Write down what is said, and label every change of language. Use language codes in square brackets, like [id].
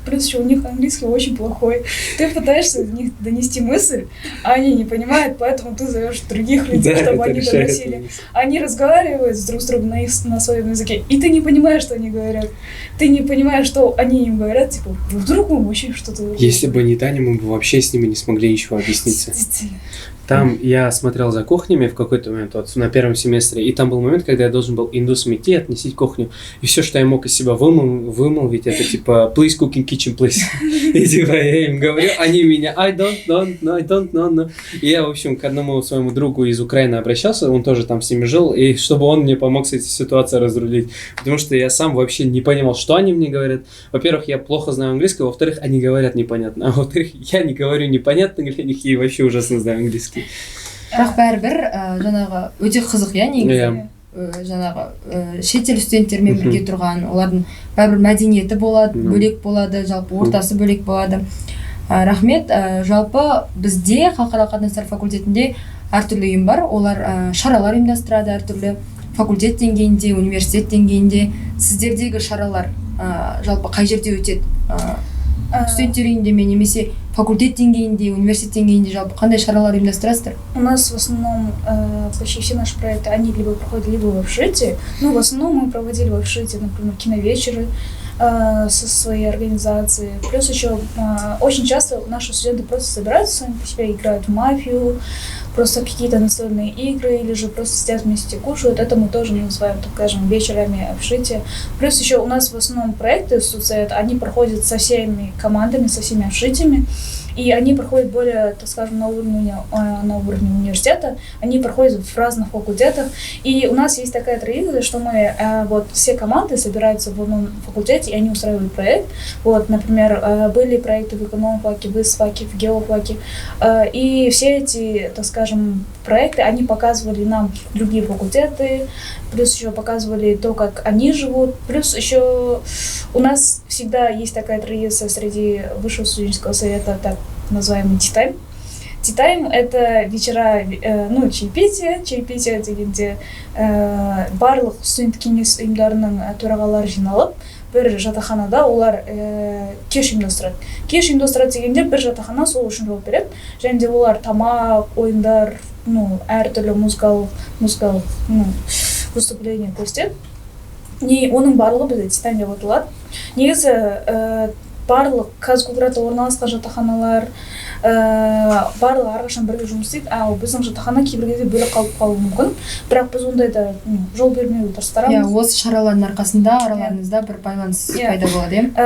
[ru] Плюс еще у них английский очень плохой. Ты пытаешься до них донести мысль, а они не понимают, поэтому ты зовешь других людей, чтобы они доносили. Они разговаривают друг с другом на своем языке, и ты не понимаешь, что они говорят. Ты не понимаешь, что они им говорят, типа, вдруг мы вообще что-то... Если бы не Таня, мы бы вообще с ними не смогли ничего объясниться. Действительно. Там я смотрел за кухнями в какой-то момент, вот на первом семестре, и там был момент, когда я должен был индусам идти, относить кухню, и все, что я мог из себя вымолвить, это типа [en] please cooking kitchen, please. [ru] И типа я им говорю, они меня [en] I don't know. [ru] И я, в общем, к одному своему другу из Украины обращался, он тоже там с ними жил, и чтобы он мне помог с этой ситуацией разрулить, потому что я сам вообще не понимал, что они мне говорят. Во-первых, я плохо знаю английский, во-вторых, они говорят непонятно, а во-вторых, я не говорю непонятно для них и вообще ужасно знаю английский. [kk] Бірақ бәрібір жаңағы өте қызық иә негізі жаңағы шетел студенттермен бірге тұрған олардың бәрібір мәдениеті болады бөлек болады жалпы ортасы бөлек болады рахмет жалпы бізде халықаралық қатынастар факультетінде әртүрлі ұйым бар олар шаралар ұйымдастырады әртүрлі факультет деңгейінде университет деңгейінде сіздердегі шаралар жалпы қай жерде өтеді студенттер үйінде ме немесе факультет деңгейінде, университет деңгейінде жалпы қандай шаралар ұйымдастырасыздар? [ru] У нас в основном почти все наши проекты, они либо проходят либо в общежитии, но в основном мы проводили в общежитии, например, киновечеры со своей организацией. Плюс еще очень часто наши студенты просто собираются сами по себе, играют в мафию, просто какие-то настольные игры или же просто сидят вместе кушают. Это мы тоже называем, так скажем, вечерами общежития. Плюс еще у нас в основном проекты студсовета, они проходят со всеми командами, со всеми общежитиями. И они проходят более, так скажем, на уровне университета, они проходят в разных факультетах. И у нас есть такая традиция, что мы, вот, все команды собираются в одном факультете, и они устраивают проект. Вот, например, были проекты в эконом-факе, в ИС-факе, в геофаке. И все эти, так скажем, проекты, они показывали нам другие факультеты, плюс еще показывали то, как они живут. Плюс еще у нас всегда есть такая традиция среди Высшего студенческого совета, так называемый Tea-Time. [kk] Tea-Time — [ru] это вечера, чаепитие [kk] дегенде барлық студент кеңес ұйымдарының төрағалары жиналып, бір жатақханада олар кеш ұйымдастырады. Кеш ұйымдастырады дегенде бір жатақхана сол үшін жауап береді. Және де олар тамақ, ойындар, әртүрлі музыкалық выступление көрсетеді. И оның барлығы бізде Tea-Time деп аталады. Негізі барлық Казгуграда орналасқан жатақханалар барлығы әрқашан бірге жұмыс істейді, ал біздің жатақхана кейбір кезде бөлек қалуы мүмкін. Бірақ біз ондайда жол бермеуге тырыстырамыз. Осы шаралардың арқасында араларыңызда бір байланыс пайда болады, иә?